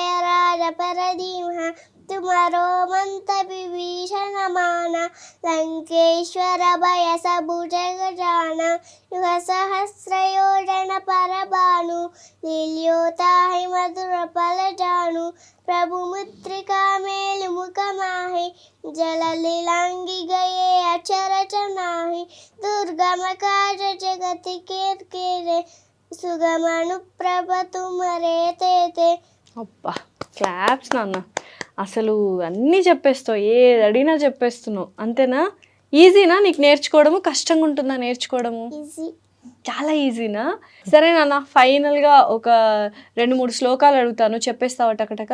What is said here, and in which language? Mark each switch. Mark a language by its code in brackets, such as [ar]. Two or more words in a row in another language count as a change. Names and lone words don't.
[hi] राज पर दीन्हा, तुम्हारो मंत विभीषण माना, लंकेश्वर भय सब जग जाना, युग सहस्र योजन पर भानु, लील्योताहि मधुर फल जानु, प्रभु मुद्रिका मेल मुख माहि, जल लीलांगी गए अचर चनाहि, दुर्गम काज जगति केरे, सुगम अनुप्रभ तुमरे तेते. [te] అబ్బా క్లాప్స్ నాన్న. అసలు అన్నీ చెప్పేస్తావు, ఏది అడిగినా చెప్పేస్తున్నావు, అంతేనా? ఈజీనా నీకు నేర్చుకోవడము? కష్టంగా ఉంటుందా నేర్చుకోవడము? ఈజీ. చాలా ఈజీనా? సరే నాన్న, ఫైనల్గా ఒక 2-3 శ్లోకాలు అడుగుతాను, చెప్పేస్తావా టకటక?